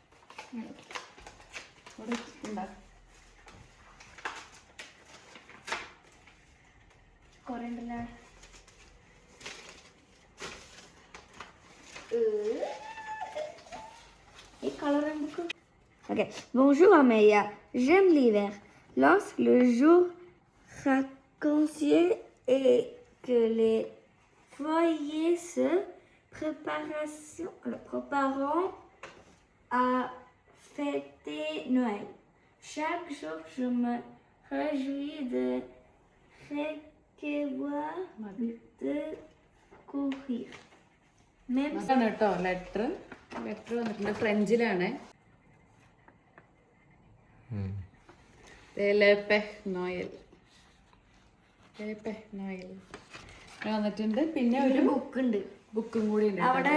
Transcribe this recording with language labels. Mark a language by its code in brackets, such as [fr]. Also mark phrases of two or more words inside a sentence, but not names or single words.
[ml] ഇവിടെ ഉണ്ടാ. കൊറേ ഉണ്ടല്ലോ. ഈ കളർ നമുക്ക്. Ok. [fr] Bonjour Amelia, j'aime l'hiver. Lorsque le jour raccourcit et que les foyers se préparent à fêter Noël. Chaque jour, je me réjouis de recevoir de courir. Même [ml] ഇതാണ് കേട്ടോ ലെറ്റർ വന്നിട്ടുണ്ട്, ഫ്രഞ്ചിലാണ്. വന്നിട്ടുണ്ട്. പിന്നെ ഒരു ബുക്ക് ഉണ്ട്, ബുക്കും കൂടി ഉണ്ട്. അവിടെ